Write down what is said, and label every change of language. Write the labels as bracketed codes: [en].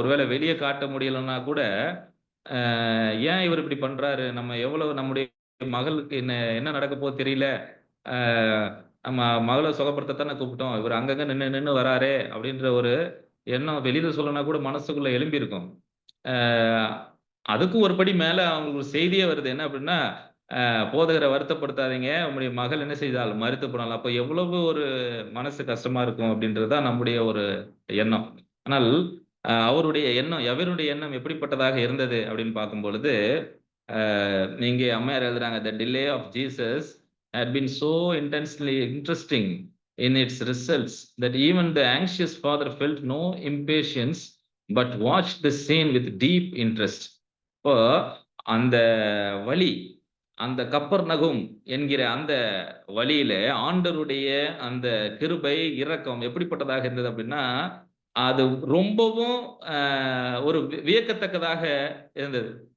[ta] ஒருவேளை வெளியே காட்ட முடியலன்னா கூட ஏன் இவர் இப்படி பண்றாரு, நம்ம எவ்வளவு நம்முடைய மகளுக்கு என்ன நடக்க போகுது தெரியல, நம்ம மகளை சுகப்படுத்தத்தானே கூப்பிட்டோம், இவர் அங்கங்க நின்று வராரே அப்படின்ற ஒரு எண்ணம் வெளியில சொல்லனா கூட மனசுக்குள்ள எழும்பி இருக்கும். அதுக்கும் ஒரு படி மேல அவங்களுக்கு ஒரு செய்தியே வருது. என்ன அப்படின்னா, போதகரை வருத்தப்படுத்தாதீங்க, உங்களுடைய மகள் என்ன செய்தால் மரித்து போனாலும். அப்ப எவ்வளவு ஒரு மனசு கஷ்டமா இருக்கும் அப்படின்றதுதான் நம்முடைய ஒரு எண்ணம். ஆனால் அவருடைய எண்ணம், எவருடைய எண்ணம் எப்படிப்பட்டதாக இருந்தது அப்படின்னு பார்க்கும் பொழுது, நீங்க அம்மையார் எழுதுறாங்க, [en] the delay of Jesus had been so intensely interesting in its results that even the anxious father felt no impatience but watched the scene with deep interest. [ta] இப்போ அந்த வழி, அந்த கப்பர்நகும் என்கிற அந்த வழியில ஆண்டவருடைய அந்த கிருபை இரக்கம் எப்படிப்பட்டதாக இருந்தது அப்படின்னா, அது ரொம்பவும் ஒரு வியக்கத்தக்கதாக இருந்தது.